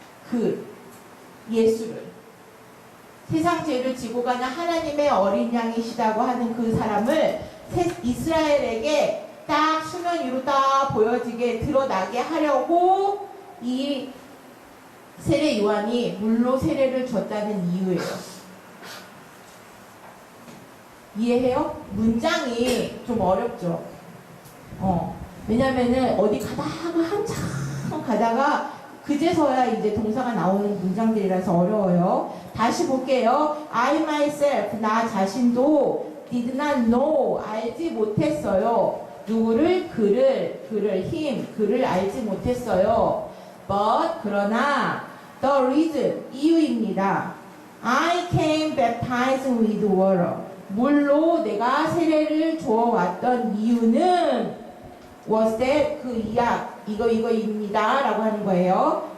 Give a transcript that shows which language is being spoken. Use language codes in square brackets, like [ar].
[ko] 그 예수를. 세상 죄를 지고 가는 하나님의 어린 양이시다고 하는 그 사람을 이스라엘에게 딱 수면 위로 딱 보여지게 드러나게 하려고 이 세례 요한이 물로 세례를 줬다는 이유예요. 이해해요? 문장이 좀 어렵죠? 왜냐면은 어디 가다가 한참 가다가 그제서야 이제 동사가 나오는 문장들이라서 어려워요. 다시 볼게요. [en] I myself, [ko] 나 자신도 [en] did not know, [ko] 알지 못했어요. 누구를? 그를 [en] him, [ko] 그를 알지 못했어요. [en] But, [ko] 그러나 [en] the reason, [ko] 이유입니다. [en] I came baptizing with water. [ko] 물로 내가 세례를 주어왔던 이유는 [en] was that [ko] 그 이약 이거입니다 라고 하는 거예요.